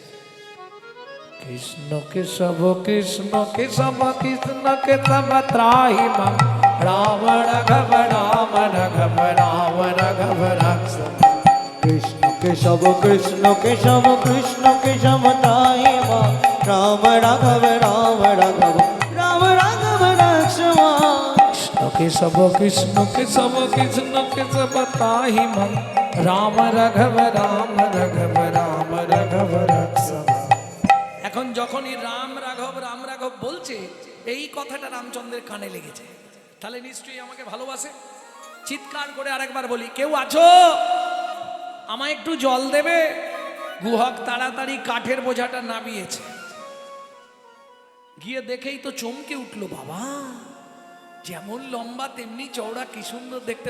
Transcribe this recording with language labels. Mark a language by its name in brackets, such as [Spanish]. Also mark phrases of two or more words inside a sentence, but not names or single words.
[Sanskrit] কৃষ্ণ কেশব কৃষ্ণ কেশব কৃষ্ণ কেশব ত্রাহি মাম, রাম রাঘব রাম রাঘব রাম রাঘব রাক্ষ। কৃষ্ণ কেশব কৃষ্ণ কেশব কৃষ্ণ কেশব ত্রাহি মাম, রাম রাঘব রাম রাঘব রাম রাঘব রাক্ষমা। केशव कृष्ण केशव कृष्ण केशव ताहि मन राम राघव राम राघव राम राघव रक्षम। [Bangla] এখন যখনই রাম রাঘব বলছে এই কথাটা রামচন্দ্রের কানে লেগেছে, তাহলে নিশ্চয়ই আমাকে ভালোবাসে। চিৎকার করে আরেকবার বলি, কেউ আছো আমায় একটু জল দেবে? গুহক তাড়াতাড়ি কাঠের বোঝাটা নামিয়েছে, গিয়ে দেখেই তো চমকে উঠলো, বাবা যেমন লম্বা তেমনি চওড়া, কি সুন্দর দেখতে।